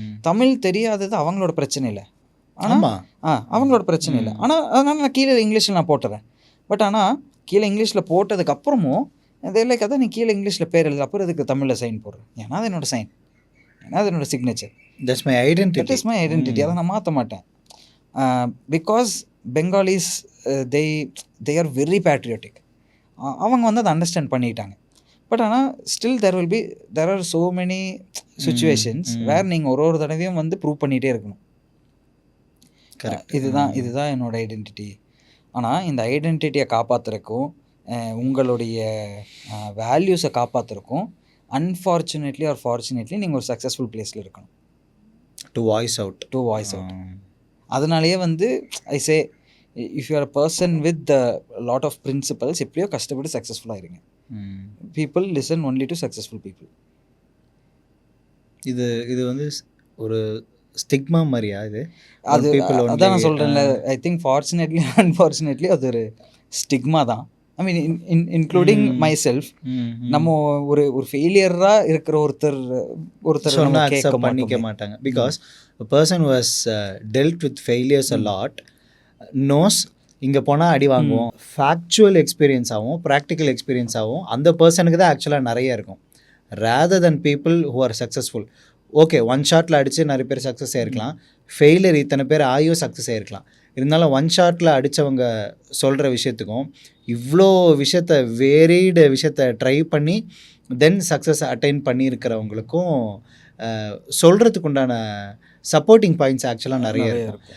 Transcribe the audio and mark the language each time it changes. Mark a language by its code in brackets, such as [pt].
[ta] தமிழ் தெரியாதது அவங்களோட பிரச்சனை இல்லை, ஆனால் அவங்களோட பிரச்சனை இல்லை. ஆனால் அதனால் நான் கீழே இங்கிலீஷில் நான் போட்டுறேன். பட் ஆனால் கீழே இங்கிலீஷில் போட்டதுக்கப்புறமும் இதே கதை நீ கீழே இங்கிலீஷில் பேர் எழுது, அப்புறம் இதுக்கு தமிழில் சைன் போடுறேன். ஏன்னா அது என்னோடய சைன், ஏன்னா அது என்னோடய signature. [en] That's my identity. That is my identity. [ta] அதை நான் மாற்ற மாட்டேன். [en] Because Bengalis they are very patriotic. [ta] அவங்க வந்து அதை அண்டர்ஸ்டாண்ட் பண்ணிட்டாங்க. பட் ஆனால் still [en] there are so many situations [ta] வேர் நீங்கள் ஒரு தடவையும் வந்து ப்ரூவ் பண்ணிகிட்டே இருக்கணும். இதுதான் என்னோட ஐடென்டிட்டி. ஆனால் இந்த ஐடென்டிட்டியை காப்பாற்றுறக்கும் உங்களுடைய வேல்யூஸை காப்பாற்றுறக்கும் அன்ஃபார்ச்சுனேட்லி ஆர் ஃபார்ச்சுனேட்லி நீங்கள் ஒரு சக்ஸஸ்ஃபுல் பிளேஸில் இருக்கணும். To voice out. [en] அதனாலேயே வந்து I say if you are a person with lot of principles, [ta] எப்படியோ கஷ்டப்பட்டு சக்ஸஸ்ஃபுல்லாக இருங்க. [en] People listen only to successful people. [ta] இது வந்து ஒரு ஸ்டிக்மா மாதிரியா இது? அது அதான் நான் சொல்கிறேன்ல, ஐ திங்க் ஃபார்ச்சுனேட்லி அன்ஃபார்ச்சுனேட்லி அது ஒரு ஸ்டிக்மா தான். [en] I mean including myself. [ta] நம்ம ஒரு ஃபெயிலியராக இருக்கிற ஒருத்தர் அக்செப்ட் பண்ணிக்க மாட்டாங்க. [en] பிகாஸ் a person who has dealt with failures a lot knows [ta] இங்கே போனால் அடி வாங்குவோம். ஃபேக்சுவல் எக்ஸ்பீரியன்ஸாகவும் ப்ராக்டிக்கல் எக்ஸ்பீரியன்ஸாகவும் அந்த பர்சனுக்கு தான் ஆக்சுவலாக நிறைய இருக்கும், [en] Rather than people who are successful. [ta] Okay, one ஷாட்டில் அடித்து நிறைய பேர் சக்ஸஸ் ஆகிருக்கலாம், ஃபெயிலியர் இத்தனை பேர் ஆகியும் சக்ஸஸ் ஆகிருக்கலாம். இருந்தாலும் ஒன் ஷாட்டில் அடித்தவங்க சொல்கிற விஷயத்துக்கும் இவ்வளோ விஷயத்த வேரியடு விஷயத்த ட்ரை பண்ணி தென் சக்ஸஸ் அட்டைன் பண்ணியிருக்கிறவங்களுக்கும் சொல்கிறதுக்கு உண்டான சப்போர்ட்டிங் பாயிண்ட்ஸ் ஆக்சுவலாக நிறைய இருக்கும்.